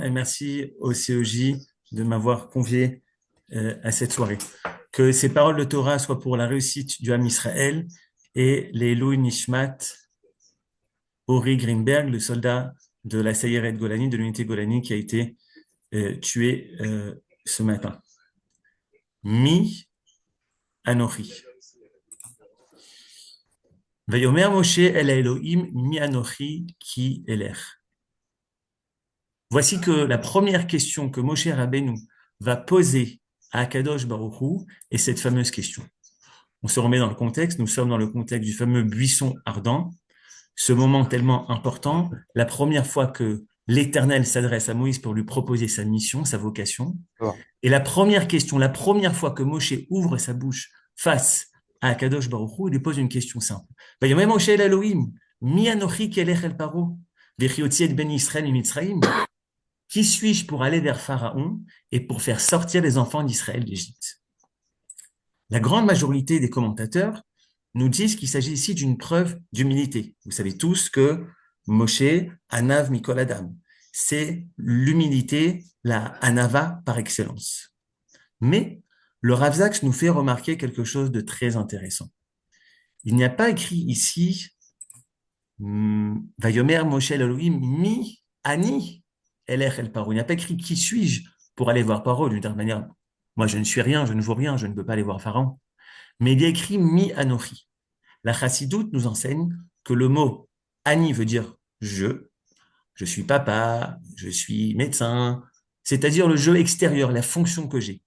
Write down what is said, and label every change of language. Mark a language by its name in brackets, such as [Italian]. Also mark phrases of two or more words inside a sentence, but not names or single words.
[French] Et merci au CEJ de m'avoir convié à cette soirée. Que ces paroles de Torah soient pour la réussite du [Hebrew] עם ישראל [French] et les [Hebrew] לעילוי נשמת, [French] Ori Greenberg, le soldat de la Sayeret Golani, de l'unité Golani qui a été tué ce matin. [Hebrew] מי אנוכי. ויאמר משה אל האלוהים מי אנוכי כי אלך. [French] Voici que la première question que Moshe Rabbeinu va poser à [Hebrew] הקדוש ברוך הוא [French] est cette fameuse question. On se remet dans le contexte, nous sommes dans le contexte du fameux buisson ardent, ce moment tellement important, la première fois que l'Éternel s'adresse à Moïse pour lui proposer sa mission, sa vocation. D'accord. Et la première question, la première fois que Moshe ouvre sa bouche face à [Hebrew] הקדוש ברוך הוא, [French] il lui pose une question simple. [Hebrew] ויאמר משה אל האלוהים מי אנוכי כי אלך אל פרעה וכי אוציא את בני ישראל ממצרים. [French] Qui suis-je pour aller vers Pharaon et pour faire sortir les enfants d'Israël d'Égypte? La grande majorité des commentateurs nous disent qu'il s'agit ici d'une preuve d'humilité. Vous savez tous que Moshe, [Hebrew] עניו מכל אדם, [French] c'est l'humilité, la Anava par excellence. Mais le Rav Zaks nous fait remarquer quelque chose de très intéressant. Il n'y a pas écrit ici [Hebrew] ויאמר משה אלוהים מי אני אלך אל פרעה. [French] Il n'y a pas écrit qui suis-je pour aller voir Paro d'une certaine manière. Moi, je ne suis rien, je ne vaux rien, je ne peux pas aller voir Pharaon. Mais il y a écrit [Hebrew] מי אנוכי. [French] La chassidoute nous enseigne que le mot ani veut dire je suis papa, je suis médecin, c'est-à-dire le je extérieur, la fonction que j'ai.